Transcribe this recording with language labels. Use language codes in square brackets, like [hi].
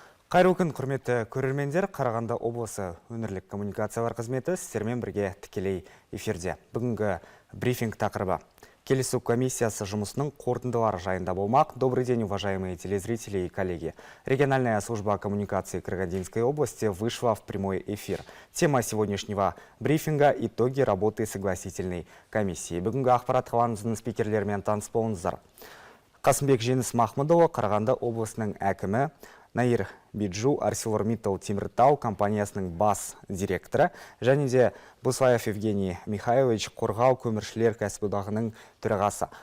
[kk] Қайырлы күн, құрметті көрермендер. Қарағанды облысы өңірлік коммуникациялар қызметі сіздермен бірге тікелей эфирде. Бүгінгі брифинг тақырыбы. Келісу комиссиясы жұмысының қорытындылары жайында болмақ. [ru] Добрый день, уважаемые телезрители и коллеги. Региональная служба коммуникации Карагандинской области вышла в прямой эфир. Тема сегодняшнего брифинга – итоги работы согласительной комиссии. [kk] Бүгінгі ақпарат қаламыздың спикерлерімен таныс болыңыздар. Қасымбек Жеңіс Махмудұлы, Қарағанды облысының әкімі, Наир Биджу, ArcelorMittal Теміртау компаниясының бас директоры, және де Буслаев Евгений Михайлович, Қорғау көміршілер кәсіподағының төрағасы.